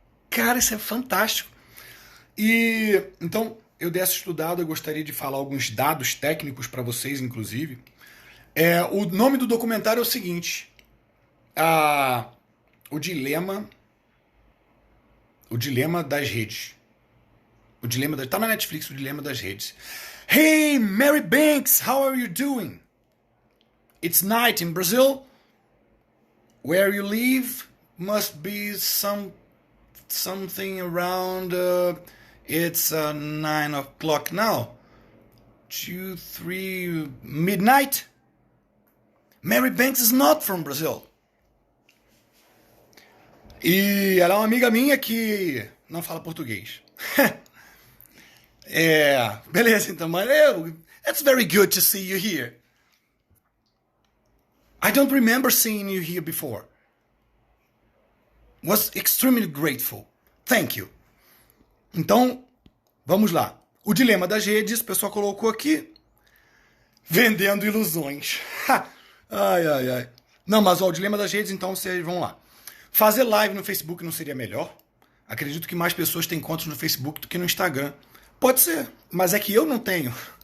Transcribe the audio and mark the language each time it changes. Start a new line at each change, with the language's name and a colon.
Portuguese: Cara, isso é fantástico. E então, eu dei essa estudada, eu gostaria de falar alguns dados técnicos para vocês, inclusive. O nome do documentário é o seguinte: o dilema das redes. Tá na Netflix, o dilema das redes.
English: Hey, Mary Banks, how are you doing? It's night in Brazil. Where you live must be something around, it's 9 o'clock now. 2, 3, midnight? Mary Banks is not from Brazil.
Portuguese: E ela é uma amiga minha que não fala português. Beleza, então, mas
English: it's very good to see you here. I don't remember seeing you here before. Was extremely grateful. Thank you.
Portuguese: Então, vamos lá. O dilema das redes, o pessoal colocou aqui. Vendendo ilusões. Ai. Não, mas o dilema das redes, então vocês vão lá. Fazer live no Facebook não seria melhor? Acredito que mais pessoas têm contas no Facebook do que no Instagram. Pode ser, mas é que eu não tenho.